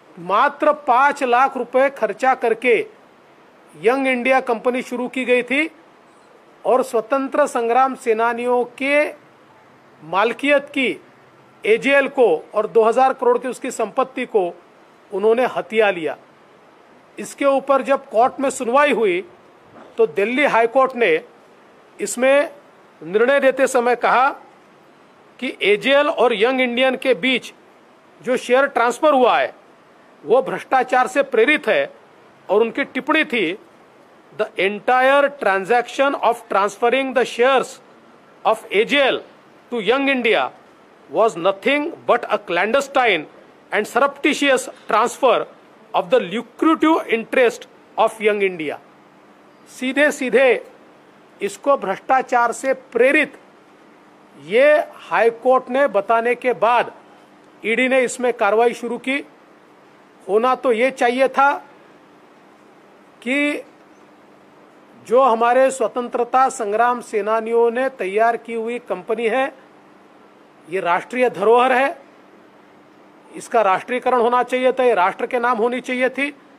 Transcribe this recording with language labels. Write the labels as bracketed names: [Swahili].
[Hindi] मात्र 5 लाख रुपए खर्चा करके यंग इंडिया कंपनी शुरू की गई थी और स्वतंत्र संग्राम सेनानियों के मालकियत की एजेएल को और 2000 करोड़ की उसकी संपत्ति को उन्होंने हथिया लिया। इसके ऊपर जब कोर्ट में सुनवाई हुई तो दिल्ली हाई कोर्ट ने इसमें निर्णय देते समय कहा कि एजेएल और यंग इंडियन के बीच जो शेयर ट्रांसफर हुआ है वो भ्रष्टाचार से प्रेरित है और उनकी टिप्पणी थी, [English] The entire transaction of transferring the shares of AJL to Young India was nothing but a clandestine and surreptitious transfer of the lucrative interest of young India। [Hindi] सीधे सीधे इसको भ्रष्टाचार से प्रेरित ये हाई कोर्ट ने बताने के बाद ईडी ने इसमें कार्रवाई शुरू की। होना तो ये चाहिए था कि जो हमारे स्वतंत्रता संग्राम सेनानियों ने तैयार की हुई कंपनी है, ये राष्ट्रीय धरोहर है, इसका राष्ट्रीयकरण होना चाहिए था, ये राष्ट्र के नाम होनी चाहिए थी।